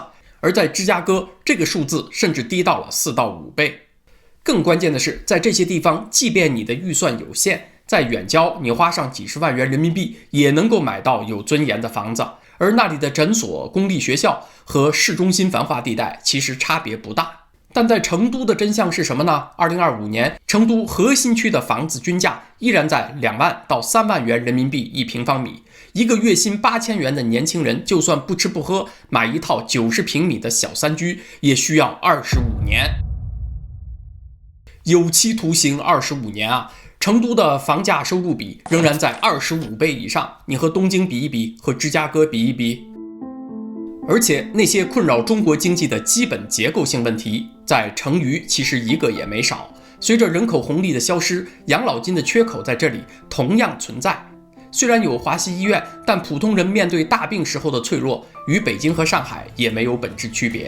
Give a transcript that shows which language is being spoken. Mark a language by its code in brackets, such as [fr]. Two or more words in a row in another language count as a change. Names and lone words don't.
[zh] 而在芝加哥，這個數字甚至低到了4到5倍。更關鍵的是，在這些地方，即便你的預算有限，在遠郊你花上幾十萬元人民幣也能夠買到有尊嚴的房子。而那裡的診所、公立學校和市中心繁華地帶其實差別不大。但在成都的真相是什麼呢？2025年，成都核心區的房子均價依然在2萬到3萬元人民幣一平方米。一個月薪8000元的年輕人，就算不吃不喝，買一套90平米的小三居，也需要25年。有期徒刑25年啊！成都的房價收入比仍然在25倍以上，你和東京比一比，和芝加哥比一比。而且那些困擾中國經濟的基本結構性問題，在成渝其實一個也沒少。隨着人口紅利的消失，養老金的缺口在這裡同樣存在。雖然有華西醫院，但普通人面對大病時候的脆弱，與北京和上海也沒有本質區別。